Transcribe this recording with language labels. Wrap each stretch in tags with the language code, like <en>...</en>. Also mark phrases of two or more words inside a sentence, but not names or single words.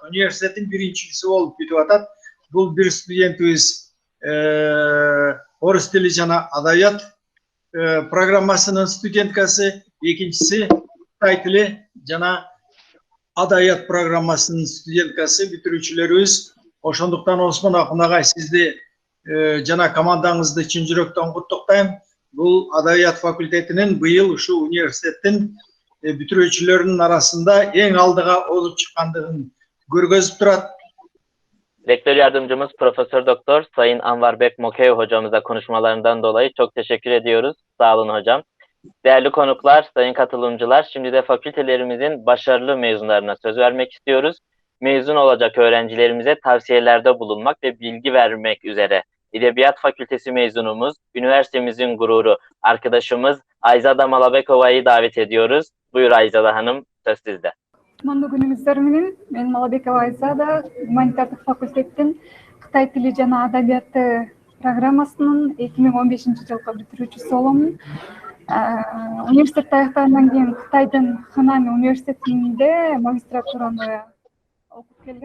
<ky>Университеттин 1-чиси болуп бүтүп атат. Бул бир студентибиз орус тили жана адабият программасынын студенткасы, экинчиси Кытай тили жана адабият программасынын студенткасы, бүтүрүүчүлөрүбүз. Ошондуктан Осмон Акын агай, сизди жана командаңызды чын жүрөктөн куттуктайм. Бул адабият факультетинин быйыл ушу университеттин бүтүрүүчүлөрүнүн арасында эң алдыга олуп чыккандыгын көргөзүп турат.</ky> <tr>Rektör yardımcımız Profesör Doktor Sayın Anvarbek Mokev hocamıza konuşmalarından dolayı çok teşekkür ediyoruz. Sağ olun hocam. Değerli konuklar, sayın katılımcılar, şimdi de fakültelerimizin başarılı mezunlarına söz vermek istiyoruz. Mezun olacak öğrencilerimize tavsiyelerde bulunmak ve bilgi vermek üzere Edebiyat Fakültesi mezunumuz, üniversitemizin gururu, arkadaşımız Ayzada Malabekova'yı davet ediyoruz. Buyur Ayzada Hanım, söz sizde.</tr> <ky>Кутмандуу күнүңүздөр менен, мен Малабекова Айзада, гуманитардык факультеттин Кытай тили жана адабияты программасынын 2015 жылкы бүтүрүүчүсү болом. Университетти аяктагандан кийин Кытайдын Хэнань университетинде магистратураны окуп келгем.</ky>